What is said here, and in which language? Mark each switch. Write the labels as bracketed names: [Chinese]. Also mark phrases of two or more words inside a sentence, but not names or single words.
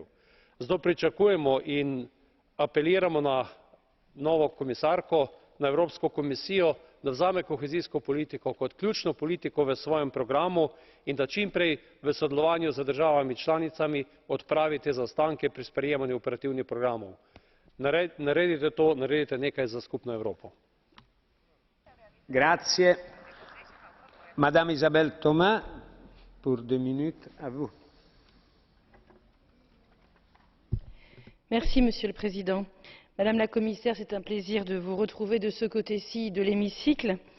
[Slovenian] Zato pričakujemo in apeliramo na novo komisarko, na Evropsko komisijo, da vzame kohezijsko politiko kot ključno politiko v svojem programu in da čim prej v sodelovanju z državami članicami odpravi te zaostanke pri sprejemanju operativnih programov. Naredite to, naredite nekaj za skupno Evropo. [Italian] Grazie. [French] Madame Isabelle Thomas, pour 2 minutes, à vous. Merci, Monsieur le Président. Madame la Commissaire, c'est un plaisir de vous retrouver de ce côté-ci de l'hémicycle.